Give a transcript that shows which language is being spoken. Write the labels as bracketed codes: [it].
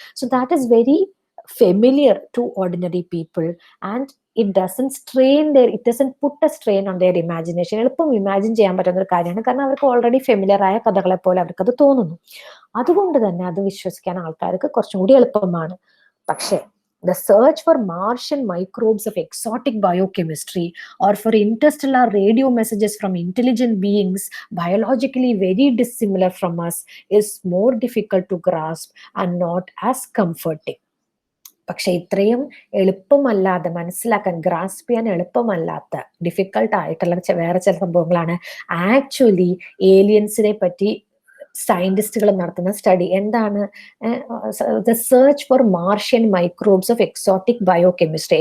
[en] So that is very familiar to ordinary people and it doesn't put a strain on their imagination. [ml] എളുപ്പം imagine ചെയ്യാൻ പറ്റുന്ന ഒരു കാര്യമാണ്. കാരണം അവർക്ക് ഓൾറെഡി ഫെമിലിയർ ആയ കഥകളെ പോലെ അവർക്ക് അത് തോന്നുന്നു. അതുകൊണ്ട് തന്നെ അത് വിശ്വസിക്കാൻ ആൾക്കാർക്ക് കുറച്ചും കൂടി എളുപ്പമാണ്. പക്ഷേ [en] the search for Martian microbes of exotic biochemistry or for interstellar radio messages from intelligent beings biologically very dissimilar from us is more difficult to grasp and not as comforting. [ml] പക്ഷെ ഇത്രയും എളുപ്പമല്ലാതെ മനസ്സിലാക്കാൻ, ഗ്രാസ്പ് ചെയ്യാൻ എളുപ്പമല്ലാത്ത, difficult ആയിട്ടുള്ള വേറെ ചില സംഭവങ്ങളാണ് actually ഏലിയൻസിനെ പറ്റി സയന്റിസ്റ്റുകൾ നടത്തുന്ന സ്റ്റഡി. എന്താണ്? [en] The search for Martian microbes of exotic biochemistry.